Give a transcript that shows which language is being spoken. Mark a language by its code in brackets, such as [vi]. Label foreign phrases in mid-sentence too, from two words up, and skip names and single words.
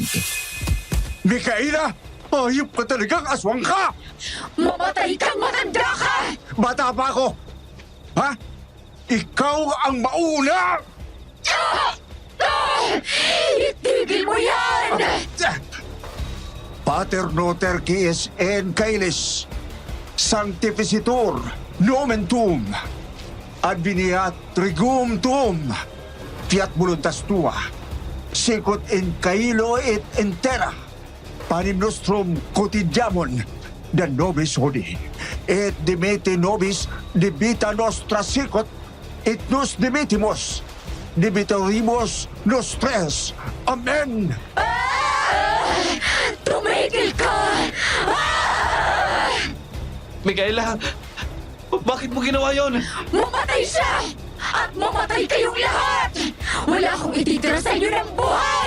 [tl] Micaela! Ayop ka talagang aswang ka! Mamatay kang matanda ka! Bata pa ako! Ha? Ikaw ang mauna! Itigil mo yan! [la] Pater noter quies en caelis, sanctificitur nomen tuum, adveniat regum tuum, fiat voluntas tua, sicut in caelo et in terra, panem nostrum quotidiamon, da nobis hodie, et dimete nobis debita nostra sicut, et nos demetimos, debitoribus nostres. [tl] Amen! Tumigil ka! Micaela, bakit mo ginawa yon? Mamatay siya! At mamatay kayong lahat! Wala akong ititira sa inyo ng buhay!